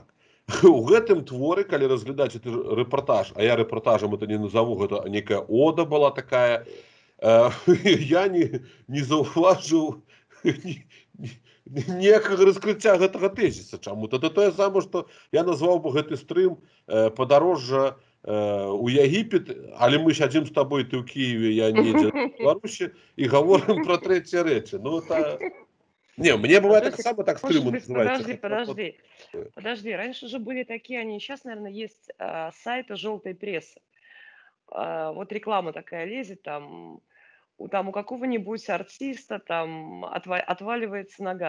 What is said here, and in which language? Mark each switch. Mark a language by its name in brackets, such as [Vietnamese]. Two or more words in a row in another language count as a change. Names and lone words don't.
[Belarusian] У гэтым творы, калі разглядаць гэты рэпартаж, а я рэпартажам это не назову, гэта некая ода была такая, я не заўважыў ніякага раскрыцця гэтага тэзіса чаму-то. Это тое самае, што я назваў бы гэты стрым падарожжа у Егіпет, але мы сядзім з табой, ты ў Киеве, я недзе в Беларусі, і гаворым пра трэція рэчы. Ну, это... [Russian] Не, мне бывает [Belarusian] так само, [Russian] так стрим называется. Подожди. Раньше же были такие, они сейчас, наверное, есть сайты желтой прессы. Вот реклама такая лезет, там у какого-нибудь артиста там отваливается нога.